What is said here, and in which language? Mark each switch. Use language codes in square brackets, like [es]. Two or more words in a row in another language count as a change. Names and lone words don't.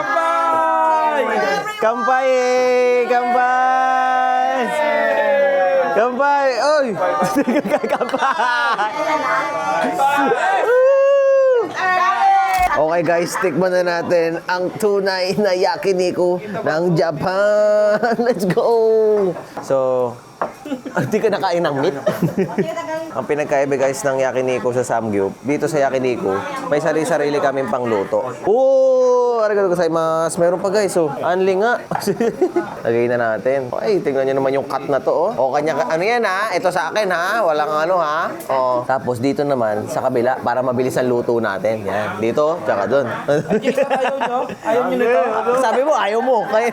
[tl] Kampay! Oy! Kampay! Okay guys, tikman na natin ang tunay na yakiniku ng Japan. [en] Let's go! [tl] So, hindi ka nakain ng meat. Ang pinagkaiba guys ng yakiniku sa Samgyup, dito sa yakiniku, may sarili-sarili kaming pangluto. Oh! [ja] Arigatou gozaimasu. [tl] Meron pa guys, oh. Anli nga. Lagay na natin. Okay, tingnan nyo naman yung cut na to, oh. O, kanya, ano yan ha? Ito sa akin ha? Walang ano ha? Oh. Tapos dito naman, sa kabila, para mabilis ang luto natin. Yan. Dito, tsaka dun. Ayaw nyo? Ayaw nyo nito? Sabi mo, ayaw mo. Kaya...